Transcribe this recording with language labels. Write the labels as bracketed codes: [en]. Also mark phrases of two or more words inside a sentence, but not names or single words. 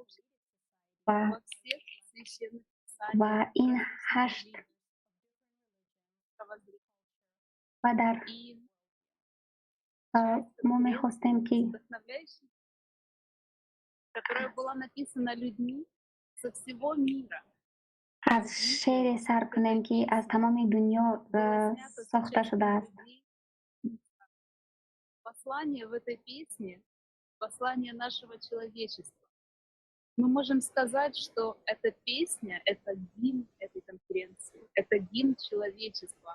[tg] Ва ин 8 ва дар мо мехостем, ки аз шеъре сар кунем, ки аз тамоми дунё сохта шудааст. [ru] Послание в этой песне, послание нашего человечества. Мы можем сказать, что эта песня — это гимн этой конференции, это гимн человечества.